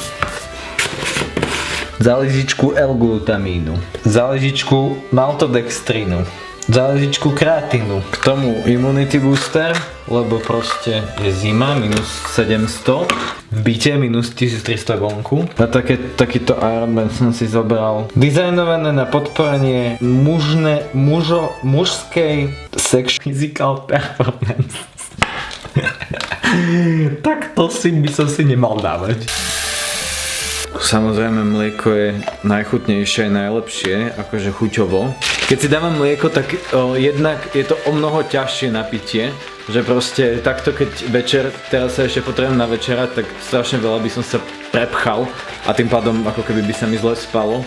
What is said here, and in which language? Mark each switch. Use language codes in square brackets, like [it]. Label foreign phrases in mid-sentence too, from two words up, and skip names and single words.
[sk] Záležičku L-glutamínu, záležičku maltodextrínu, záležičku kreatínu, k tomu [en] immunity booster, [sk] lebo proste je zima, minus 700, v byte minus 1300 vonku. Na takýto Ironman som si zobral dizajnované na podporenie mužskej [en] sex physical performance. [sk] Tak to by som si nemal dávať. Samozrejme mlieko je najchutnejšie a najlepšie, akože chuťovo. Keď si dávam mlieko, tak jednak je to o mnoho ťažšie na pitie, že proste takto keď večer, teraz sa ešte potrebujem na večerať, tak strašne veľa by som sa prepchal a tým pádom ako keby by sa mi zle spalo.